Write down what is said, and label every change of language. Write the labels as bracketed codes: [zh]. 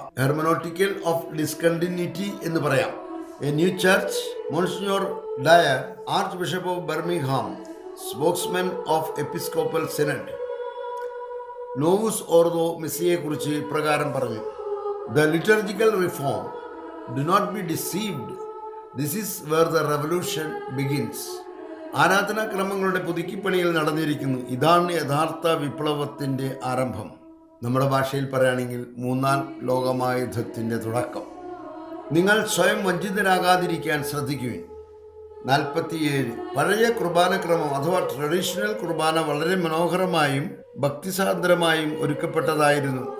[en] hermeneutical of discontinuity [ml] എന്ന് പറയാം. [en] A new church. Monsignor Dwyer, archbishop of Birmingham, spokesman of episcopal synod, നോവുസ് ഓർദോ [ml] മിസ്സയെക്കുറിച്ച് ഇപ്രകാരം പറഞ്ഞു: [en] The liturgical reform, do not be deceived. This is where the revolution begins. [ml] ആരാധനാക്രമങ്ങളുടെ പുതുക്കിപ്പണിയിൽ നടന്നിരിക്കുന്നു. ഇതാണ് യഥാർത്ഥ വിപ്ലവത്തിൻ്റെ ആരംഭം. നമ്മുടെ ഭാഷയിൽ പറയുകയാണെങ്കിൽ 3-ാം ലോകമഹായുദ്ധത്തിൻ്റെ തുടക്കം. നിങ്ങൾ സ്വയം വഞ്ചിതരാകാതിരിക്കാൻ ശ്രദ്ധിക്കുവിൻ. 47. പഴയ കുർബാനക്രമം അഥവാ ട്രഡീഷണൽ കുർബാന വളരെ മനോഹരമായും ഭക്തിസാന്ദ്രമായും ഒരുക്കപ്പെട്ടതായിരുന്നു.